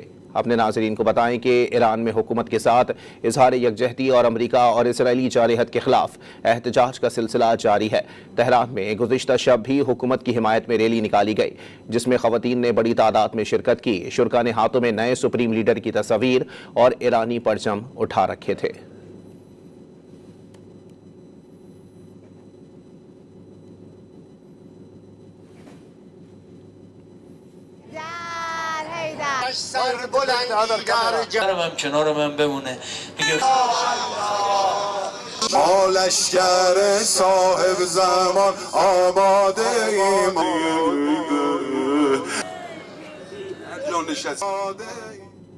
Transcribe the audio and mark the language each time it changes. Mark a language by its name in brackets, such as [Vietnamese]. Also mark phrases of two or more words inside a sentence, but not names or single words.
[Urdu] اپنے ناظرین کو بتائیں کہ ایران میں حکومت کے ساتھ اظہار یکجہتی اور امریکہ اور اسرائیلی جارحیت کے خلاف احتجاج کا سلسلہ جاری ہے. تہران میں گزشتہ شب بھی حکومت کی حمایت میں ریلی نکالی گئی، جس میں خواتین نے بڑی تعداد میں شرکت کی. شرکا نے ہاتھوں میں نئے [English] supreme leader [Urdu] کی تصویر اور ایرانی پرچم اٹھا رکھے تھے. [Persian] کنار من بمونه میگه ما لشکر صاحب زمان آماده ایم